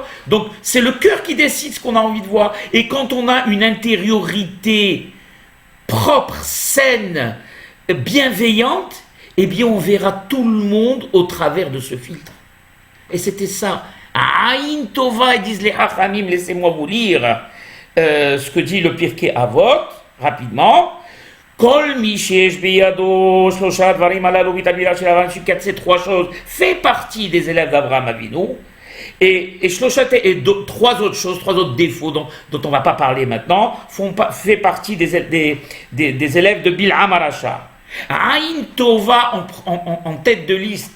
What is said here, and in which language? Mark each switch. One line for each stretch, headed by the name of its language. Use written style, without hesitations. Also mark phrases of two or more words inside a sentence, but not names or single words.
French: Donc c'est le cœur qui décide ce qu'on a envie de voir. Et quand on a une intériorité propre, saine, bienveillante, eh bien on verra tout le monde au travers de ce filtre. Et c'était ça.
Hebrew: עין טובה,
French: disent les Hachamim, laissez-moi vous lire ce que dit le Pirkei Avot, rapidement.
Hebrew: כל מי שיש בידו שלשה דברים הללו ותלמידיו של אברהם,
French: celui qui a ces trois choses fait partie des élèves d'Abraham Avinu. Et trois autres choses, trois autres défauts dont on ne va pas parler maintenant, fait partie des élèves de Bil'am Arasha.
Hebrew: עין טובה
French: en tête de liste.